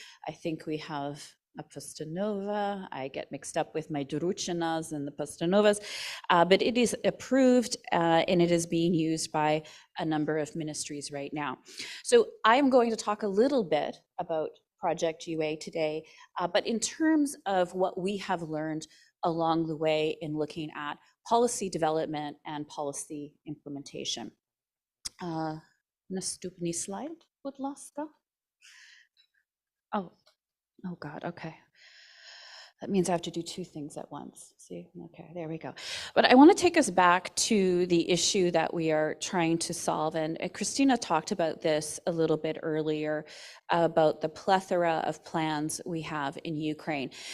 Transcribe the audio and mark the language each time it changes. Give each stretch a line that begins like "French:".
English: I think we have a Postanova. I get mixed up with my Duruchinas and the Postanovas, but it is approved and it is being used by a number of ministries right now. So I'm going to talk a little bit about Project UA today, but in terms of what we have learned along the way in looking at policy development and policy implementation.
Ukrainian: Наступний slide, будь ласка.
English: Oh God, okay. That means I have to do 2 things at once. See, okay, there we go. But I want to take us back to the issue that we are trying to solve. And Christina talked about this a little bit earlier, about the plethora of plans we have in Ukraine.